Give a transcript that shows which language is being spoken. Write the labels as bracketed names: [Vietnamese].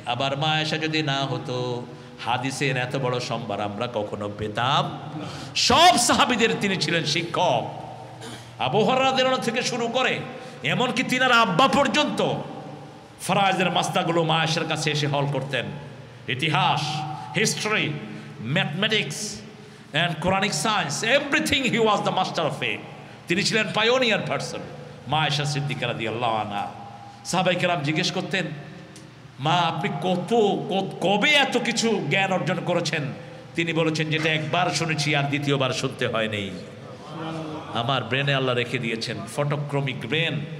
[Bangla] আবার মা আয়েশা যদি না হতো, হাদিসের এত বড় সম্ভার আমরা কখনো পেতাম। সব সাহাবীদের তিনি ছিলেন শিক্ষক। আবু হুরায়রা রাদিয়াল্লাহু থেকে শুরু করে এমনকি তিনার আব্বা পর্যন্ত ফরায়েজের মাসলাগুলো মা আয়েশার কাছে এসে হল করতেন। [English] ইতিহাস, history, mathematics and Quranic science, everything he was the master of it. [Bangla] তিনি ছিলেন পায়োনিয়ার পারসন। মা আয়েশা সিদ্দিকা রাদিয়াল্লাহু আনহা, সাহাবায়ে কেরাম জিজ্ঞেস করতেন, মা আপনি কবে এত কিছু জ্ঞান অর্জন করেছেন? তিনি বলেছেন, যেটা একবার শুনেছি আর দ্বিতীয়বার শুনতে হয়নি। আমার ব্রেনে আল্লাহ রেখে দিয়েছেন ফটোক্রমিক ব্রেন।